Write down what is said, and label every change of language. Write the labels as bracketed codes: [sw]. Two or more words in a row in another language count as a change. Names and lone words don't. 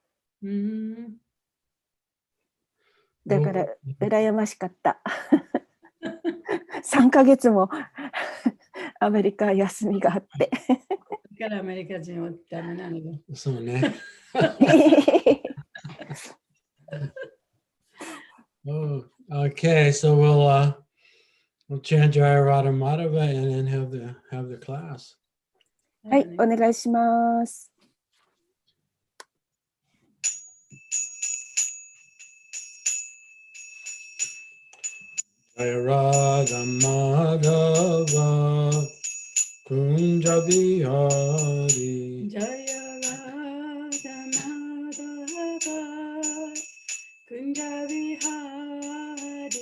[ja] だから羨ましかった。3ヶ月もアメリカ休みがあって。だからアメリカ人はダメなのよ。そうね。 [en] Oh, okay, so we'll chant Jayarada Madhava and then have the class. [ja] はい、お願いします。 [sa] Jayarada Madhava Kunja Bihari Jayarada Madhava Kunja Bihari